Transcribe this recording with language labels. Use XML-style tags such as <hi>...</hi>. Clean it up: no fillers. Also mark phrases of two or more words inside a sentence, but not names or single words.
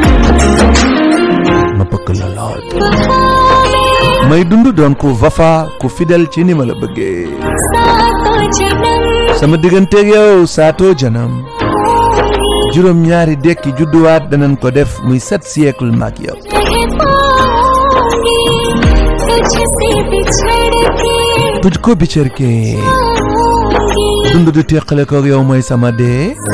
<wo>ma bëgg la lool may dund doon ku vafa ku fidèle ci ni ma la bëggee sama digganteeg yow saatoo janam juróom ñaari dekki judduwaat danañ ko def muy 7 siècle maak yow</wo> <hi>तुझको बिछड़ के</hi> <wo>dund du teqale ko yow mooy sama dee</wo>